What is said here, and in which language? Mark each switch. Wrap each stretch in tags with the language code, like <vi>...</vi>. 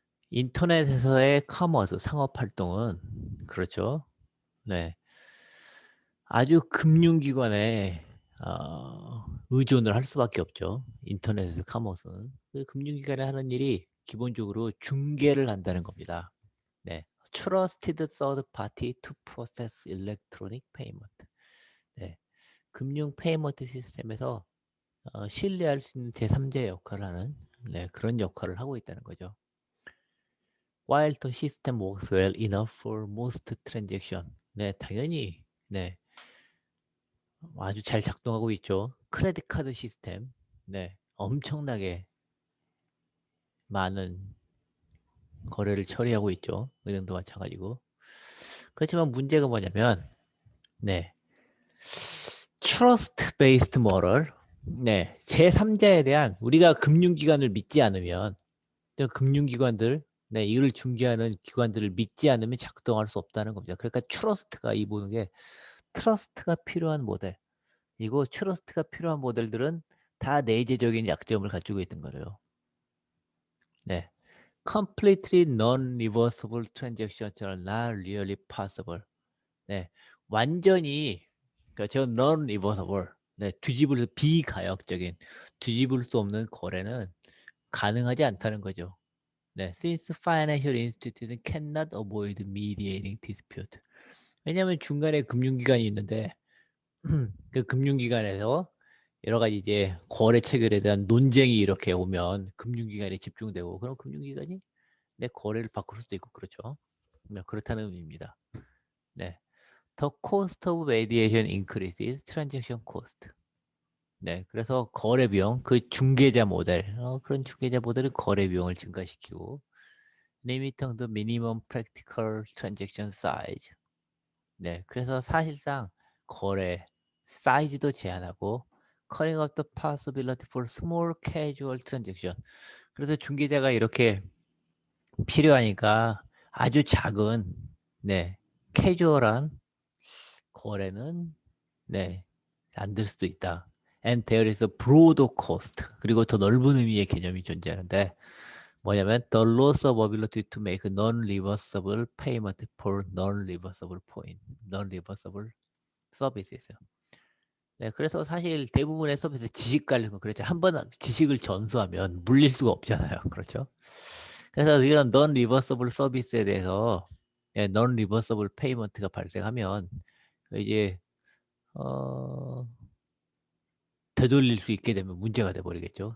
<ko>인터넷에서의 커머스 상업 활동은 그렇죠. 네. 아주 금융기관에 의존을 할 수밖에 없죠. 인터넷에서 커머스는. 그 금융기관에 하는 일이 기본적으로 중개를 한다는 겁니다. 네.</ko> <en>Trusted Third Party to Process Electronic Payment.</en> <ko>네. 금융 페이먼트 시스템에서 신뢰할 수 있는 제3자의 역할을 하는 그런 역할을 하고 있다는 거죠.</ko> <en>While the system works well enough for most transaction.</en> <ko>네, 당연히 아주 잘 작동하고 있죠. 크레딧 카드 시스템, 엄청나게 많은 거래를 처리하고 있죠. 은행도 마찬가지고. 그렇지만 문제가 뭐냐면, 네,</ko> <en>trust based model,</en> <ko>제3자에 대한 우리가 금융기관을 믿지 않으면, 금융기관들, 이를 중개하는 기관들을 믿지 않으면 작동할 수 없다는 겁니다. 그러니까 트러스트가 이 모든 게 트러스트가 필요한 모델. 이거 트러스트가 필요한 모델들은 다 내재적인 약점을 가지고 있는 거예요. 네.</ko> <en>Completely non-reversible transactions are not really possible.</en> <ko>네. 완전히 그러니까 저 non-reversible. 뒤집을 비가역적인 뒤집을 수 없는 거래는 가능하지 않다는 거죠.</ko> <en>Since financial institutions cannot avoid mediating dispute.</en> <ko>왜냐하면 중간에 금융기관이 있는데 그 금융기관에서 여러 가지 이제 거래 체결에 대한 논쟁이 이렇게 오면 금융기관에 집중되고 그럼 금융기관이 내 거래를 바꿀 수도 있고 그렇죠. 그렇다는 의미입니다. 네.</ko> <en>The cost of mediation increases transaction cost.</en> <ko>그래서 거래 비용, 그 중개자 모델, 그런 중개자 모델은 거래 비용을 증가시키고</ko> <en>limiting the minimum practical transaction size.</en> <ko>그래서 사실상 거래 사이즈도 제한하고</ko> <en>cutting up the possibility for small casual transaction.</en> <ko>그래서 중개자가 이렇게 필요하니까 아주 작은 캐주얼한 거래는 안 될 수도 있다.</ko> <en>And there is a broader cost.</en> <ko>그리고 더 넓은 의미의 개념이 존재하는데 뭐냐면</ko> <en>the loss of ability to make non-reversible payment for non-reversible point, non-reversible 서비스에서요.</en> <ko>그래서 사실 대부분의 서비스 지식 관련 거 그렇죠. 한번 지식을 전수하면 물릴 수가 없잖아요. 그렇죠. 그래서 이런 non-reversible 서비스에 대해서 non-reversible payment가 발생하면 이제 되돌릴 수 있게 되면 문제가 돼버리겠죠.</ko>